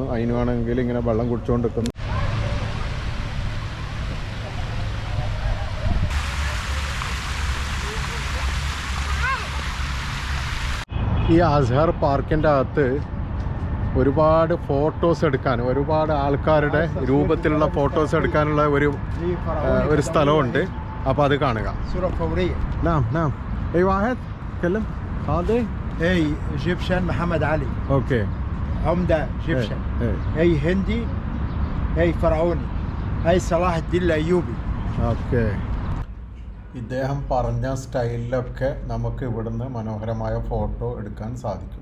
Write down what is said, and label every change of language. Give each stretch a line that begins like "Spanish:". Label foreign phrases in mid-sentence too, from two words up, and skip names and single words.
Malayalam: അതിന് വേണമെങ്കിൽ ഇങ്ങനെ വെള്ളം കുടിച്ചുകൊണ്ടിരിക്കുന്നു. ഈ അസ്ഹർ പാർക്കിൻ്റെ അകത്ത് ഒരുപാട് ഫോട്ടോസ് എടുക്കാൻ, ഒരുപാട് ആൾക്കാരുടെ രൂപത്തിലുള്ള ഫോട്ടോസ് എടുക്കാനുള്ള ഒരു സ്ഥലമുണ്ട്. അപ്പോൾ അത് കാണുക.
Arabic: نعم نعم أي واحد كلم هذا هي ايجيبشن محمد علي اوكي عمده ايجيبشن هي هندي هي فرعوني هي صلاح الدين الايوبي
Malayalam: ഓക്കെ. ഇദ്ദേഹം പറഞ്ഞ സ്റ്റൈലിലൊക്കെ നമുക്ക് ഇവിടുന്ന് മനോഹരമായ ഫോട്ടോ എടുക്കാൻ സാധിക്കും.